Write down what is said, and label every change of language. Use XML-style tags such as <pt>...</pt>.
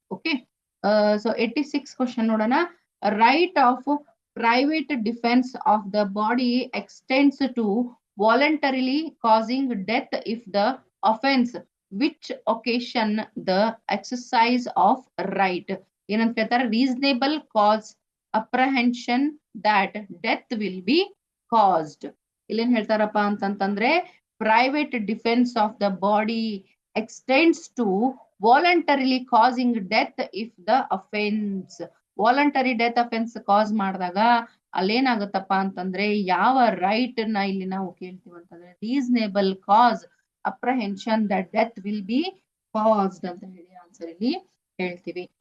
<kn>Okay, so 86 question ನೋಡೋಣ.</kn> <en>Right of private defence of the body extends to voluntarily causing death if the offence which occasion the exercise of right.</en> <kn>ಏನಂತ ಹೇಳ್ತಾರೆ?</kn> <en>Reasonable cause apprehension that death will be caused.</en> <kn>ಇಲ್ಲೇನ್ ಹೇಳ್ತಾರಪ್ಪ ಅಂತಂತಂದ್ರೆ</kn> <en>Private defence of the body extends to voluntarily causing death if the offence.</en> <kn>Voluntary death offence ಕಾಸ್ ಮಾಡಿದಾಗ ಅಲ್ಲೇನಾಗುತ್ತಪ್ಪ ಅಂತಂದ್ರೆ ಯಾವ right ನ ಇಲ್ಲಿ ನಾವು ಕೇಳ್ತೀವಿ ಅಂತಂದ್ರೆ</kn> <en>reasonable cause apprehension that death will be caused</en> <kn>ಅಂತ ಹೇಳಿ ಆನ್ಸರ್ ಇಲ್ಲಿ ಹೇಳ್ತೀವಿ.</kn>